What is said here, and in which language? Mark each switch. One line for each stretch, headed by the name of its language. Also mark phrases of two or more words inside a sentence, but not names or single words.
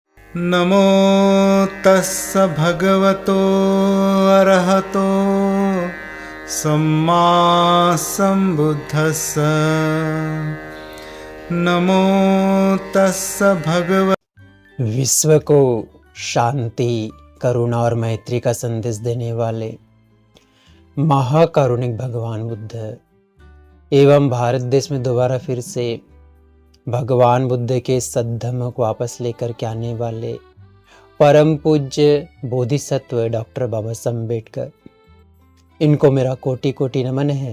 Pali: नमो तस्स भगवतो अरहतो सम्मा सम्बुद्धस्स। नमो तस्स भगवतो।
Hindi: विश्व को शांति, करुणा और मैत्री का संदेश देने वाले महाकारुणिक भगवान बुद्ध एवं भारत देश में दोबारा फिर से भगवान बुद्ध के सद्धर्म को वापस लेकर के आने वाले परम पूज्य बोधिसत्व डॉक्टर बाबा साहब अम्बेडकर, इनको मेरा कोटि कोटि नमन है।